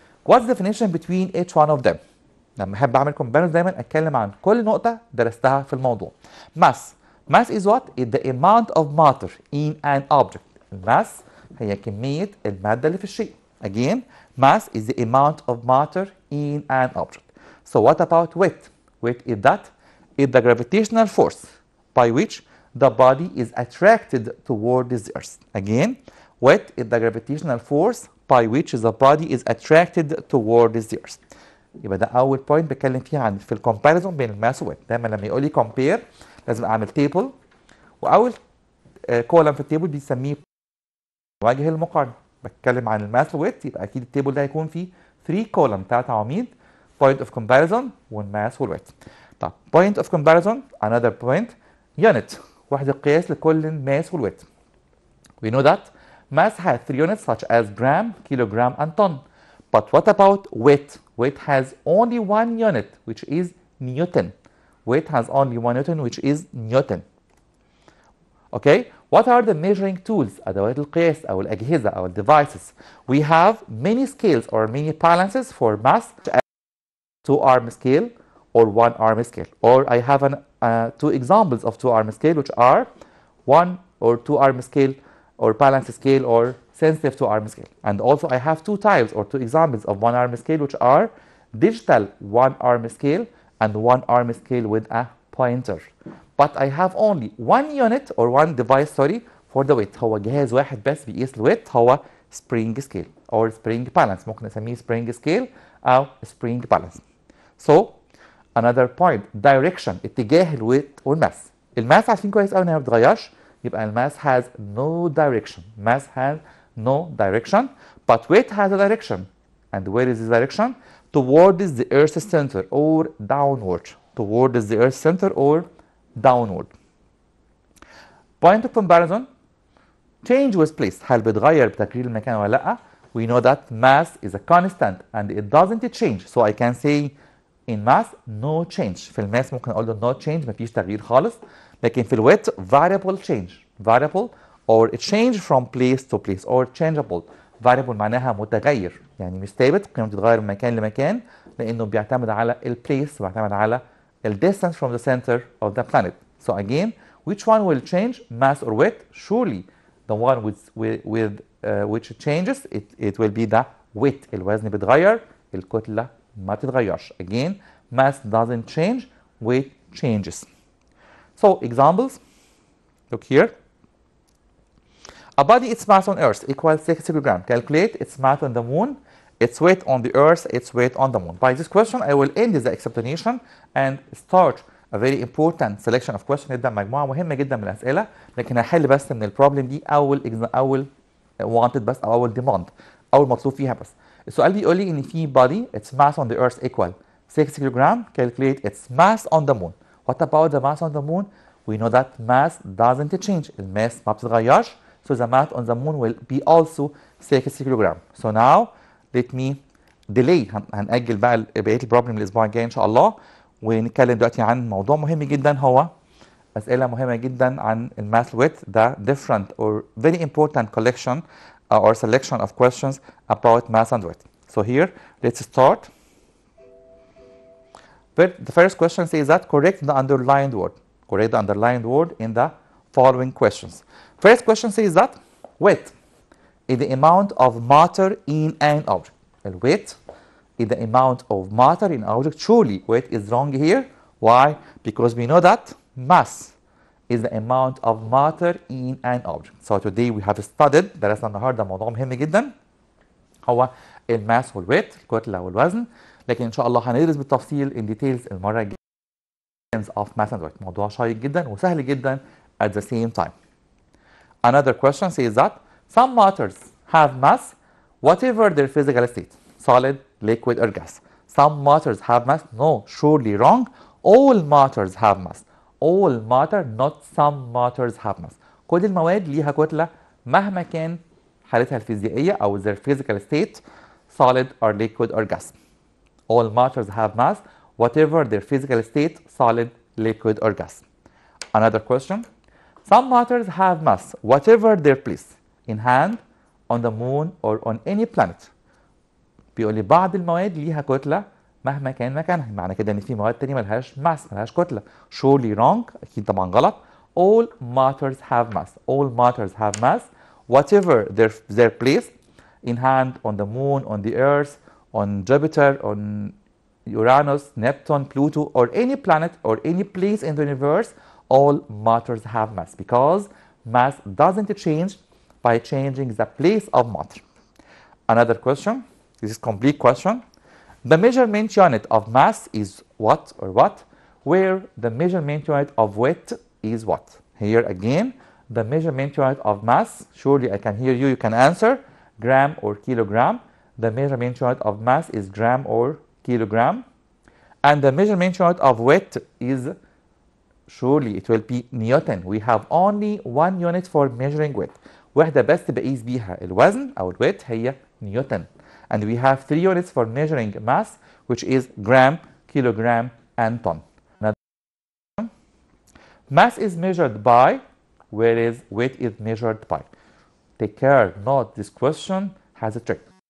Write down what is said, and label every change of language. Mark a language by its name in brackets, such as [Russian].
[English] What's the definition between each one of them؟ [Arabic] لما احب اعمل comparison دايما اتكلم عن كل نقطه درستها في الموضوع. [English] Mass is what? Is the amount of matter in an object. [Arabic] الماس هي كميه الماده اللي في الشيء. [English] Again, mass is the amount of matter in an object. So what about weight? Weight is that? Is the gravitational force by which the body is attracted toward the earth. Again, weight is the gravitational force by which the body is attracted toward the earth. [Arabic] يبقى ده أول بوينت بتكلم فيها عن في الكومباريزون بين الماس والويت. دايما لما يقول لي compare لازم أعمل تيبل، وأول كولم في التيبل بيسميه وجه المقارنة. بتكلم عن الماس والويت يبقى أكيد التيبل ده هيكون فيه 3 كولم، 3 عواميد، [English] point of comparison [Arabic] والماس والويت. طب [English] point of comparison another point unit، [Arabic] وحدة قياس لكل الماس والويت. [English] We know that mass has 3 units such as gram, kilogram and ton. But what about weight? Weight has only 1 unit which is Newton. Weight has only 1 Newton which is Newton. Okay, what are the measuring tools? [Arabic] أدوات القياس أو الأجهزة أو devices. [English] We have many scales or many balances for mass, 2-arm scale or 1-arm scale. Or I have 2 examples of 2-arm scale which are 1 or 2-arm scale or balance scale or sensitive 2-arm scale. And also I have 2 types or 2 examples of 1-arm scale which are digital 1-arm scale and 1-arm scale with a pointer. But I have only 1 unit or 1 device sorry for the weight. [Arabic] هو جهاز واحد بس بيقيس الويت، هو [English] spring scale or spring balance. [Arabic] ممكن نسميه spring scale أو spring balance. [English] So another point direction، [Arabic] اتجاه الويت والماس. الماس عارفين كويس قوي انها ما بتتغيرش، يبقى الماس [English] has no direction. Mass has no direction but weight has a direction. And where is the direction? Towards the earth's center or downward. Towards the earth's center or downward. Point of comparison change with place. [Arabic] هل بتغير بتغيير المكان ولا لا؟ [English] We know that mass is a constant and it doesn't change. So I can say in mass no change. [Arabic] في الماس ممكن اقول له [English] no change، [Arabic] مفيش تغيير خالص. لكن في الويت [English] variable change. Variable or change from place to place or changeable. [Arabic] Variable معناها متغير، يعني مش ثابت، قيمته بتتغير من مكان لمكان لانه بيعتمد على البليس، بيعتمد على [English] distance from the center of the planet. So again, which one will change, mass or weight? Surely the one with which changes, it will be the weight. [Arabic] الوزن بيتغير، الكتلة ما بتتغيرش. [English] Again, mass doesn't change, weight changes. So examples, look here. A body, its mass on Earth equals 6 kilograms. Calculate its mass on the moon, its weight on the Earth, its weight on the moon. By this question, I will end the explanation and start a very important selection of questions. [Arabic] نبدأ مجموعة مهمة جدا من الأسئلة، لكن هحل بس من البروبلم دي أول wanted بس أو أول demand، أول مطلوب فيها بس. السؤال بيقول لي إن في [English] body, its mass on the Earth equal 6 kilograms. Calculate its mass on the moon. What about the mass on the moon? We know that mass doesn't change. [Arabic] الماس ما بتتغيرش. [English] So the mass on the moon will be also 6 kilograms. So now let me delay، [Arabic] هنأجل بقى بقية البروبلم الأسبوع الجاي إن شاء الله، ونتكلم دلوقتي عن موضوع مهم جدا، هو أسئلة مهمة جدا عن الماس ويت. [English] ده different or very important collection or selection of questions about mass and weight. So here let's start. The first question says that correct the underlined word. Correct the underlined word in the following questions. First question says that weight is the amount of matter in an object. Weight is the amount of matter in an object. Surely weight is wrong here. Why? Because we know that mass is the amount of matter in an object. So today we have studied، [Arabic] درسنا النهارده موضوع مهم جدا هو الماس والويت، الكتلة والوزن، لكن ان شاء الله هندرس بالتفصيل [English] in details [Arabic] المرة الجاية [English] of mass and weight. [Arabic] موضوع شيق جدا وسهل جدا [English] at the same time. Another question says that some matters have mass whatever their physical state, solid, liquid or gas. Some matters have mass. No, surely wrong. All matters have mass. All matter, not some matters have mass. [Arabic] كل المواد ليها كتلة مهما كان حالتها الفيزيائية أو [English] their physical state, solid or liquid or gas. All matters have mass, whatever their physical state, solid, liquid or gas. Another question. Some matters have mass, whatever their place, in hand, on the moon or on any planet. [Arabic] بيقول لي بعض المواد ليها كتلة مهما كان مكانها، معنى كده ان في مواد تانية ملهاش ماس، ملهاش كتلة. [English] surely wrong، [Arabic] اكيد طبعا غلط. [English] all matters have mass. all matters have mass whatever their place, in hand, on the moon, on the earth, on Jupiter, on Uranus, Neptune, Pluto, or any planet or any place in the universe. All matters have mass because mass doesn't change by changing the place of matter. Another question. This is complete question. The measurement unit of mass is what or what, where the measurement unit of weight is what. Here again, the measurement unit of mass, surely I can hear you, you can answer, gram or kilogram. The measurement unit of mass is gram or kilogram. And the measurement unit of weight is, surely it will be Newton. We have only one unit for measuring weight. [Arabic] وحدة بس بقيس بيها الوزن أو الويت هي نيوتن. [English] And we have 3 units for measuring mass, which is gram, kilogram, and ton. Mass is measured by, whereas weight is measured by. Take care, note this question has a trick.